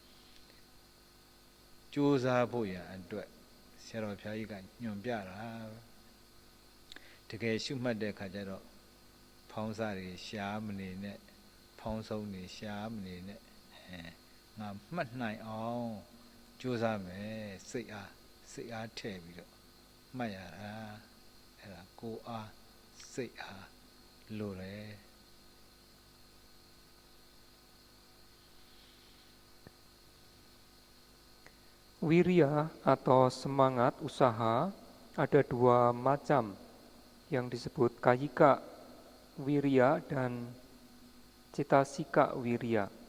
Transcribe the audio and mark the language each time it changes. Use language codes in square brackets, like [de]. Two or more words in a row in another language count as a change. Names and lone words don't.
[my] ကြိုးစားဖို့ရအတွက်ဆရာတော်ဘုရားကြီးကညွှန်ပြတာတကယ်ရှုမှတ်တဲ့အခါကျတော့ဖောင်းစားတွေရှားမနေနဲ့ဖောင်းဆုံးတွေရှားမနေနဲ့ငါမှတ်နိုင်အောင်ကြိုးစားမယ်စိတ်အားထည့်ပြီးတော့မှတ်ရတာအဲ့ဒါကိုယ်အားစိတ်အားလိုတယ် [id] Wirya atau semangat usaha ada dua macam yang disebut [pi] kayika wirya [id] dan [pi] cetasika wirya.